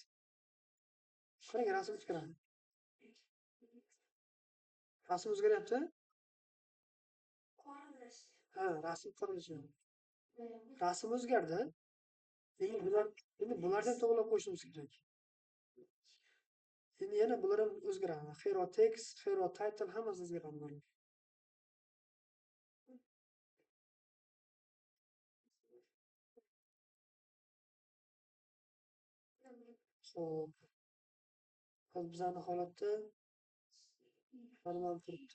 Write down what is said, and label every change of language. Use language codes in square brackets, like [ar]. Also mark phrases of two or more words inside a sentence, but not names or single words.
[uz] Qarang, rasm o'zgaradi. Rasm o'zgaryapti? Ha, rasm qo'yishgan. Rasm o'zgardi. Endi bularni ham to'g'rilab qo'yishimiz kerak. Endi yana bular ham o'zgaradi. [en] Hero text, hero title [uz] hammasi o'zgaradi bular. Xo'p. Hozir bizning holatda normal turibdi.